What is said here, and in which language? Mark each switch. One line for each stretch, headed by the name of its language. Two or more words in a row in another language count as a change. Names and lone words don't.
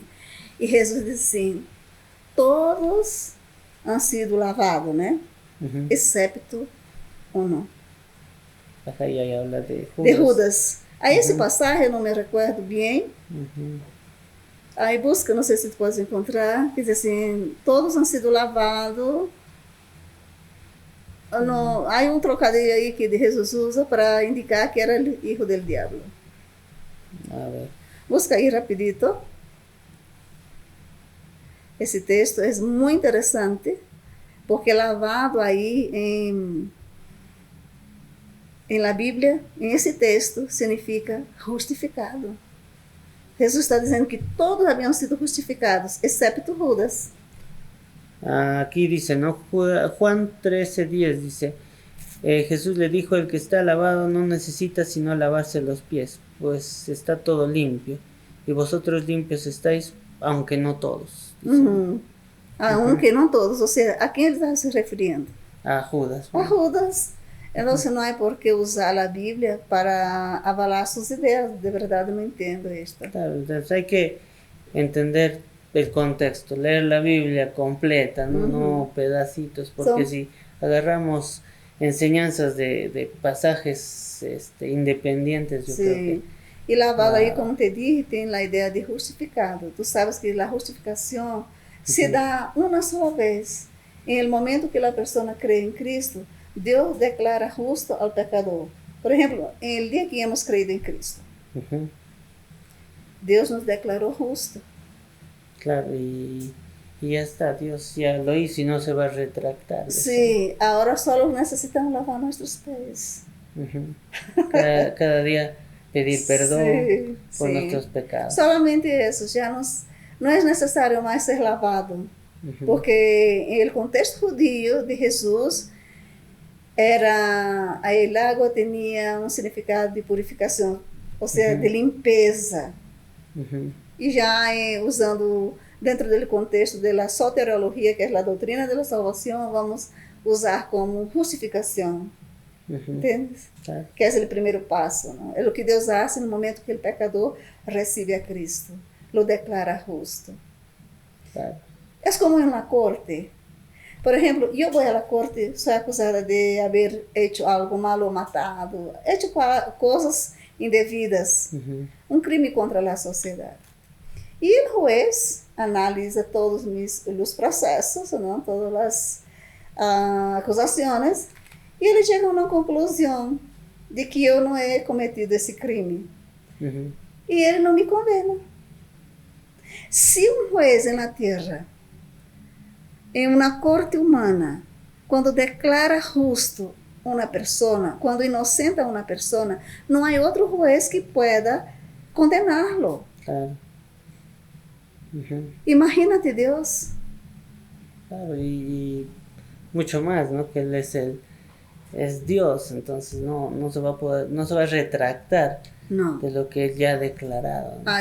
Portuguese: E Jesus disse assim, todos
Spanish: han sido
Portuguese: lavados, né? Uhum. Excepto um. Aí habla de Judas. De Judas. Aí esse passagem, eu não me recordo bem. Uhum. Aí busca, não sei se tu pode encontrar, que diz assim,
Spanish: todos han sido lavados, No, hay un trocadillo ahí que Jesús usa para indicar que era el hijo del diablo. A ver. Busca ahí rapidito.
Portuguese: Esse texto é muito interessante, porque lavado aí em la Bíblia, em esse texto, significa justificado. Jesus está dizendo que todos haviam sido justificados, excepto Judas.
Spanish: Aquí dice, ¿no? Juan 13:10 dice, Jesús le dijo, el que está lavado no necesita sino lavarse los pies, pues está todo limpio, y vosotros limpios estáis, aunque no todos. Uhum.
Portuguese: Aunque não todos, ou seja, a quem ele está se referindo? A Judas. A Judas. Então, não há por que usar a Bíblia para avalar suas ideias. De verdade, não entendo isto.
Spanish: Claro, entonces hay que entender el contexto, leer la Biblia completa, no, no pedacitos, porque si agarramos enseñanzas de pasajes independientes, yo creo que...
Portuguese: E lavado aí,
Spanish: como te dije,
Portuguese: tem a ideia de justificado. Tu sabes que a justificação se dá uma sola vez. Em el momento que a pessoa crê em Cristo, Deus declara justo ao pecador. Por exemplo, em el dia que
Spanish: hemos creído
Portuguese: em Cristo, Deus nos declarou justo.
Spanish: Claro, y ya está, Dios ya lo hizo y no se va a retractar. Sí, ahora solo necesitamos lavar nuestros pies. Cada día pedir perdón por nuestros pecados. Solamente eso, ya no es necesario más ser lavado, porque en el contexto judío de Jesús, el agua tenía un significado de purificación, o sea, de limpeza.
Portuguese: E já usando dentro do contexto da soteriologia, que é a doutrina da salvação, vamos usar como justificação.
Spanish: ¿Entiendes? Claro.
Portuguese: Que é o primeiro passo. ¿No? É o que Deus faz no momento que o pecador recebe a Cristo.
Spanish: Lo declara justo. Claro.
Portuguese: É como em la corte. Por exemplo, eu vou à corte, sou acusada de haver hecho algo mal ou matado, hecho coisas indevidas, um crime contra a sociedade. E o juez analisa todos os processos, não? Todas as acusações, e ele chega a uma conclusão de que eu não he cometido esse crime. E ele não me condena. Se um juez na terra, em uma corte humana, quando declara justo uma pessoa, quando inocenta uma pessoa, não há outro juez que pueda condená-lo.
Spanish: Claro.
Portuguese: Imagínate Deus.
Spanish: Claro, y mucho más, ¿no? Que Él es Dios, entonces no se va a poder, no se va a retractar de lo que Él ya ha declarado, ¿no?